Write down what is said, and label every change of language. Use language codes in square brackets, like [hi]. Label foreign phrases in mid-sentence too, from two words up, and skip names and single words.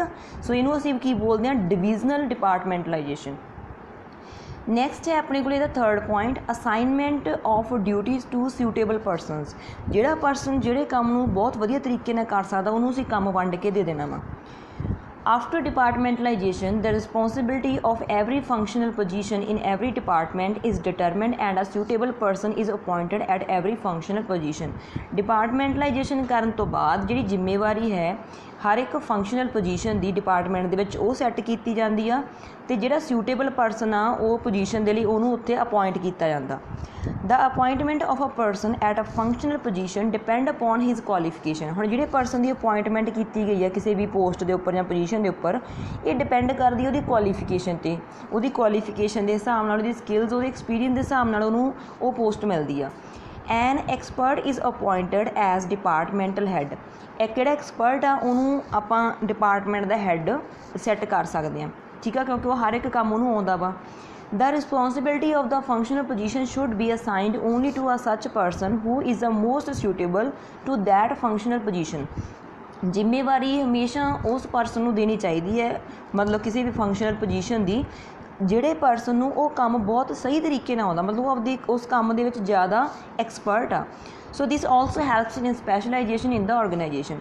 [pa] ਸੋ ਇਹਨੂੰ ਅਸੀਂ ਕੀ ਬੋਲਦੇ ਹਾਂ, [en] divisional departmentalization. [pa] ਨੈਕਸਟ ਹੈ ਆਪਣੇ ਕੋਲ ਇਹਦਾ ਥਰਡ ਪੁਆਇੰਟ, [en] assignment of duties to suitable persons. [pa] ਜਿਹੜਾ ਪਰਸਨ ਜਿਹੜੇ ਕੰਮ ਨੂੰ ਬਹੁਤ ਵਧੀਆ ਤਰੀਕੇ ਨਾਲ ਕਰ ਸਕਦਾ ਉਹਨੂੰ ਅਸੀਂ ਕੰਮ ਵੰਡ ਕੇ ਦੇ ਦੇਣਾ ਵਾ। [en] After departmentalization, the responsibility of every functional position in every department is determined and a suitable person is appointed at every functional position. [pa] Departmentalization ਕਰਨ ਤੋਂ ਬਾਅਦ ਜਿਹੜੀ ਜ਼ਿੰਮੇਵਾਰੀ ਹੈ ਹਰ ਇੱਕ [en] functional position [pa] ਦੀ ਡਿਪਾਰਟਮੈਂਟ ਦੇ ਵਿੱਚ ਉਹ ਸੈੱਟ ਕੀਤੀ ਜਾਂਦੀ ਆ, ਅਤੇ ਜਿਹੜਾ ਸਿਊਟੇਬਲ ਪਰਸਨ ਆ ਉਹ ਪੋਜੀਸ਼ਨ ਦੇ ਲਈ ਉਹਨੂੰ ਉੱਥੇ ਅਪੋਇੰਟ ਕੀਤਾ ਜਾਂਦਾ। [en] The appointment of a person at a functional position depend upon his qualification। [pa] ਹੁਣ ਜਿਹੜੇ ਪਰਸਨ ਦੀ ਅਪੋਇੰਟਮੈਂਟ ਕੀਤੀ ਗਈ ਹੈ ਕਿਸੇ ਵੀ ਪੋਸਟ ਦੇ ਉੱਪਰ ਜਾਂ ਪੋਜੀਸ਼ਨ ਦੇ ਉੱਪਰ, ਇਹ ਡਿਪੈਂਡ ਕਰਦੀ ਉਹਦੀ ਕੁਆਲੀਫਿਕੇਸ਼ਨ 'ਤੇ। ਉਹਦੀ ਕੁਆਲੀਫਿਕੇਸ਼ਨ ਦੇ ਹਿਸਾਬ ਨਾਲ, ਉਹਦੀ ਸਕਿੱਲਸ, ਉਹਦੇ ਐਕਸਪੀਰੀਅੰਸ ਦੇ ਹਿਸਾਬ ਨਾਲ ਉਹਨੂੰ ਉਹ ਪੋਸਟ ਮਿਲਦੀ ਆ। [en] An expert is appointed as departmental head. [pa] ਇੱਕ ਜਿਹੜਾ ਐਕਸਪਰਟ ਆ ਉਹਨੂੰ ਆਪਾਂ ਡਿਪਾਰਟਮੈਂਟ ਦਾ ਹੈੱਡ ਸੈੱਟ ਕਰ ਸਕਦੇ ਹਾਂ, ਠੀਕ ਆ, ਕਿਉਂਕਿ ਉਹ ਹਰ ਇੱਕ ਕੰਮ ਉਹਨੂੰ ਆਉਂਦਾ ਵਾ। [en] The responsibility of the functional position should be assigned only to a such person who is the most suitable to that functional position। [pa] ਜ਼ਿੰਮੇਵਾਰੀ ਹਮੇਸ਼ਾ ਉਸ ਪਰਸਨ ਨੂੰ ਦੇਣੀ ਚਾਹੀਦੀ ਹੈ, ਮਤਲਬ ਕਿਸੇ ਵੀ [en] functional position [pa] ਦੀ, ਜਿਹੜੇ ਪਰਸਨ ਨੂੰ ਉਹ ਕੰਮ ਬਹੁਤ ਸਹੀ ਤਰੀਕੇ ਨਾਲ ਆਉਂਦਾ, ਮਤਲਬ ਉਹ ਆਪਦੀ ਉਸ ਕੰਮ ਦੇ ਵਿੱਚ ਜ਼ਿਆਦਾ ਐਕਸਪਰਟ ਆ। [en] So this also helps in specialization in the organization.